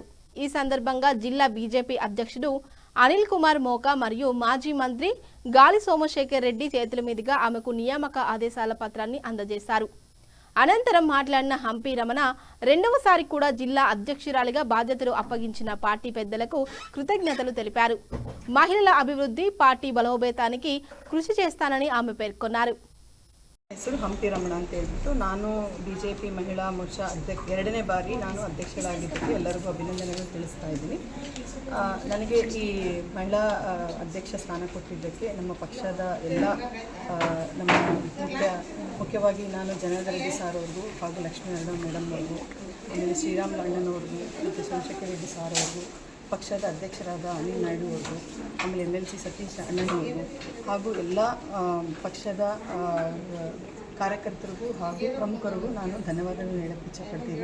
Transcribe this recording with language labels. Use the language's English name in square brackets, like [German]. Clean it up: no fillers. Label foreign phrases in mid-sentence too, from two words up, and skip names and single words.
[Telugu] ఈ సందర్భంగా జిల్లా బీజేపీ అధ్యక్షుడు అనిల్ కుమార్ మోకా మరియు మాజీ మంత్రి గాలి సోమశేఖర్ రెడ్డి చేతుల మీదుగా ఆమెకు నియామక ఆదేశాల పత్రాన్ని అందజేశారు. అనంతరం మాట్లాడిన హంపి రమణ రెండవసారి కూడా జిల్లా అధ్యక్షురాలిగా బాధ్యతలు అప్పగించిన పార్టీ పెద్దలకు కృతజ్ఞతలు తెలిపారు. మహిళల అభివృద్ధి, పార్టీ బలోపేతానికి కృషి చేస్తానని ఆమె పేర్కొన్నారు. [Kannada] ಹೆಸರು ಹಂಪಿ ರಮಣ ಅಂತ ಹೇಳ್ಬಿಟ್ಟು ನಾನು ಬಿಜೆಪಿ ಮಹಿಳಾ ಮೋರ್ಚಾ ಎರಡನೇ ಬಾರಿ ನಾನು ಅಧ್ಯಕ್ಷಳಾಗಿದ್ದಕ್ಕೆ ಎಲ್ಲರಿಗೂ ಅಭಿನಂದನೆಗಳು ತಿಳಿಸ್ತಾ ಇದ್ದೀನಿ. ನನಗೆ ಈ ಮಹಿಳಾ ಅಧ್ಯಕ್ಷ ಸ್ಥಾನ ಕೊಟ್ಟಿದ್ದಕ್ಕೆ ನಮ್ಮ ಪಕ್ಷದ ಎಲ್ಲ ನಮ್ಮ ಮುಖ್ಯವಾಗಿ ನಾನು ಜನಾರ್ದನ ರೆಡ್ಡಿ ಸಾರ್ ಅವ್ರಿಗೂ ಹಾಗೂ ಲಕ್ಷ್ಮೀನಾರಾಯಣ ಮೇಡಮ್ ಅವ್ರಿಗೂ, ಆಮೇಲೆ ಶ್ರೀರಾಮ್ ಅಣ್ಣನವ್ರಿಗೂ ಮತ್ತು ಸೋಮಶೇಖರ್ ರೆಡ್ಡಿ ಸಾರ್ ಅವ್ರಿಗೂ, ಪಕ್ಷದ ಅಧ್ಯಕ್ಷರಾದ ಅನಿಲ್ ನಾಯ್ಡು ಅವರು, ಆಮೇಲೆ MLC ಸತೀಶ್ ಅಣ್ಣನವರು ಹಾಗೂ ಎಲ್ಲ ಪಕ್ಷದ ಕಾರ್ಯಕರ್ತರಿಗೂ ಹಾಗೂ ಪ್ರಮುಖರಿಗೂ ನಾನು ಧನ್ಯವಾದಗಳು ಹೇಳಕ್ಕೆ ಇಚ್ಛಪಡ್ತೀನಿ.